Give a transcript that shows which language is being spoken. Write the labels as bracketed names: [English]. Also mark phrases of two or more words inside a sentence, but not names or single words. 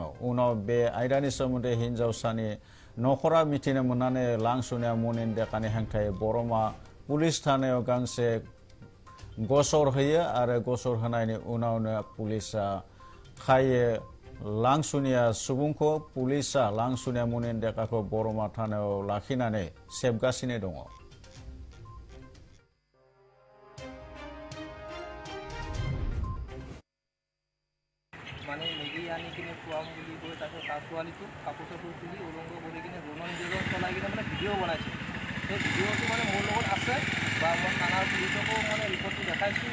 [Bodo] उनाव बे आयदानि सोमोन्दै हिनजावसानि नखरा मिथिनो मोननानै लांसुनिया मुनिन देकानि हेंथायै बरमा पुलिस थानायाव गांसे गसर होयो आरो गसर होनायनि उनावनो पुलिसा खायो लांसुनिया सुबुंखौ। पुलिसा लांसुनिया मुनिन देकाखौ बरमा थानायाव लाखिनानै सेबगासिनो दङ। [Assamese] মানে মেগি আনি কিনে খুৱাম বুলি কৈ তাৰপিছত তাৰ ছোৱালীটোক কাপোৰ চাপোৰ তুলি উলংগ কৰি কিনে ৰোমন জেলত চলাই কিনে মানে ভিডিঅ' বনাইছে। সেই ভিডিঅ'টো মানে মোৰ লগত আছে বা মই থানাৰ পুলিচকো মানে ৰিপৰ্টটো দেখাইছোঁ।